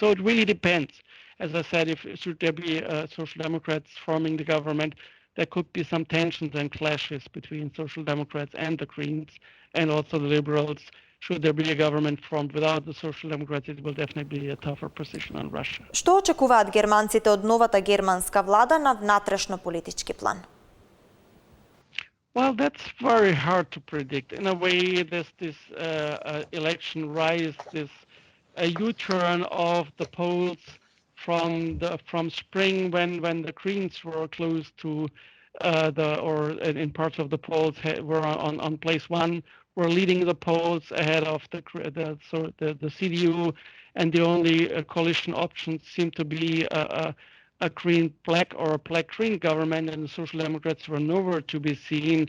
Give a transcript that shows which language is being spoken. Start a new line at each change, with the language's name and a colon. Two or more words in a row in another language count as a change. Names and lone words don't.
English: So it really depends. As I said, if should there be Social Democrats forming the government, there could be some tensions and clashes between Social Democrats and the Greens, and also the Liberals. Should there be a government formed without the Social Democrats, it will definitely be a tougher position on Russia.
Macedonian: Што очекуваат германците од новата германска влада на внатрешно-политички план?
English: Well, that's very hard to predict. In a way, this election rise, this U-turn of the polls from spring, when the Greens were close to or in parts of the polls were on place one, were leading the polls ahead of the CDU, and the only coalition options seem to be a green-black or a black-green government, and the Social Democrats were nowhere to be seen.